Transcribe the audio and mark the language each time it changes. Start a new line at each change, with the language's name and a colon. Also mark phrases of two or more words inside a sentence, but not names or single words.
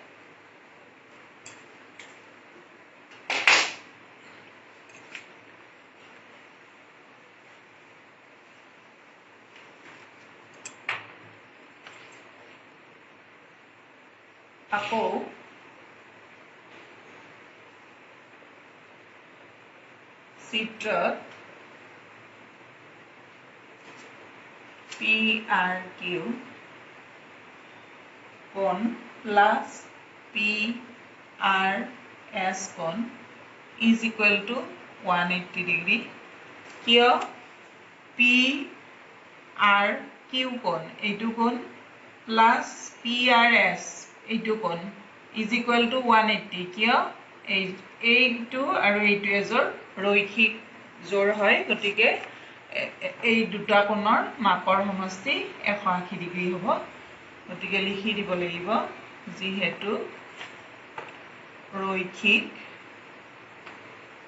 Assamese: আকৌ চিত্ৰত PRQ কোণ প্লাস PRS কোণ
English: is equal to 180 degree
Assamese: কিয় PRQ কোণ এইটো কোণ প্লাস PRS এইটো কোণ
English: is equal to 180
Assamese: কিয় এইটো আৰু এইটো এজৰ ৰৈখিক জোৰ হয় গতিকে এই দুটা কোণৰ মাপৰ সমষ্টি 180 ডিগ্ৰী হ'ব গতিকে লিখি দিব লাগিব যিহেতু রৈখিক